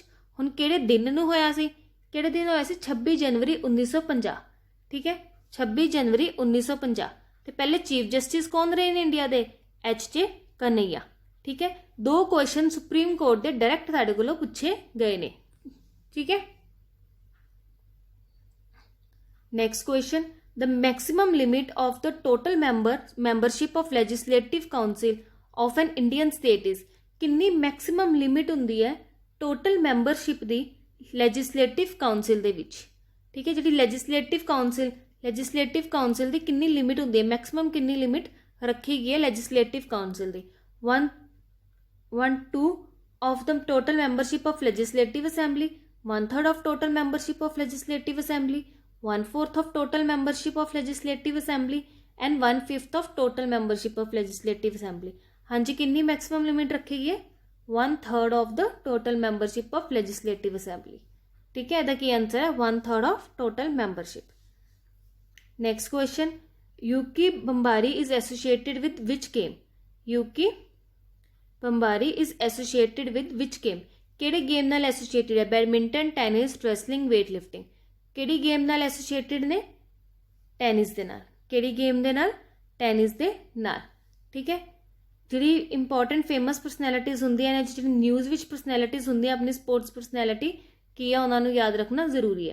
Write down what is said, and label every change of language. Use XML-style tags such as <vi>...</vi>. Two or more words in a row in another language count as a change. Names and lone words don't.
<pa>ਹੁਣ ਕਿਹੜੇ ਦਿਨ ਨੂੰ ਹੋਇਆ ਸੀ? ਕਿਹੜੇ ਦਿਨ ਹੋਇਆ ਸੀ? 26 ਜਨਵਰੀ 1950, ਠੀਕ ਹੈ, 26 ਜਨਵਰੀ 1950। ਤੇ ਪਹਿਲੇ</pa> <en>chief justice</en> <pa>ਕੌਣ ਰਹੇ ਨੇ ਇੰਡੀਆ ਦੇ? ਐਚ.ਜੇ. ਕਨਈਆ, ਠੀਕ ਹੈ। ਦੋ</pa> <en>question Supreme Court</en> <pa>ਦੇ ਡਾਇਰੈਕਟ ਸਾਡੇ ਕੋਲੋਂ ਪੁੱਛੇ ਗਏ ਨੇ, ਠੀਕ ਹੈ।</pa> <en>next question, the maximum limit of the total membership of legislative council of an Indian state is?</en> <pa>ਕਿੰਨੀ</pa> <en>maximum limit</en> <pa>ਹੁੰਦੀ ਹੈ</pa> <en>total membership</en> <pa>ਦੀ</pa> <en>legislative council</en> <pa>ਦੇ ਵਿੱਚ, ਠੀਕ ਹੈ। ਜਿਹੜੀ</pa> <en>legislative council</en> <pa>ਦੀ ਕਿੰਨੀ ਲਿਮਿਟ ਹੁੰਦੀ ਹੈ, ਮੈਕਸਿਮਮ ਕਿੰਨੀ ਲਿਮਿਟ ਰੱਖੀ ਗਈ ਹੈ</pa> <en>legislative council</en> <pa>ਦੀ?</pa> <en>1/2 of the total membership of legislative assembly, 1/3 of total membership of legislative assembly, 1/4 of total membership of legislative assembly and 1/5 of total membership of legislative assembly।</en> <pa>ਹਾਂਜੀ, ਕਿੰਨੀ</pa> <en>maximum limit</en> <pa>ਰੱਖੀ ਗਈ ਹੈ?</pa> <en>1/3 of the total membership of legislative assembly,</en> <pa>ਠੀਕ ਹੈ। ਇਹਦਾ ਕੀ ਆਂਸਰ ਹੈ?</pa> <en>1/3 of total membership। next question, ਯੂਕੀ ਬੰਬਾਰੀ is associated with which game? ਯੂਕੀ ਬੰਬਾਰੀ is associated with which game?</en> <pa>ਕਿਹੜੇ ਗੇਮ ਨਾਲ ਐਸੋਸੀਏਟਿਡ ਹੈ? ਬੈਡਮਿੰਟਨ, ਟੈਨਿਸ, ਰੈਸਲਿੰਗ,</pa> <en>weight lifting.</en> <pa>ਕਿਹੜੀ ਗੇਮ ਨਾਲ ਐਸੋਸੀਏਟਿਡ ਨੇ? ਟੈਨਿਸ ਦੇ ਨਾਲ। ਕਿਹੜੀ ਗੇਮ ਦੇ ਨਾਲ? ਟੈਨਿਸ ਦੇ ਨਾਲ, ਠੀਕ ਹੈ। ਜਿਹੜੀ</pa> <en>important famous personalities</en> <pa>ਹੁੰਦੀਆਂ ਨੇ, ਜਿਹੜੀ ਨਿਊਜ਼ ਵਿੱਚ ਪਰਸਨੈਲਿਟੀਜ਼ ਹੁੰਦੀਆਂ ਆਪਣੀ</pa> <en>sports personality</en> <pa>ਕੀ ਆ, ਉਹਨਾਂ ਨੂੰ ਯਾਦ ਰੱਖਣਾ ਜ਼ਰੂਰੀ ਹੈ।</pa>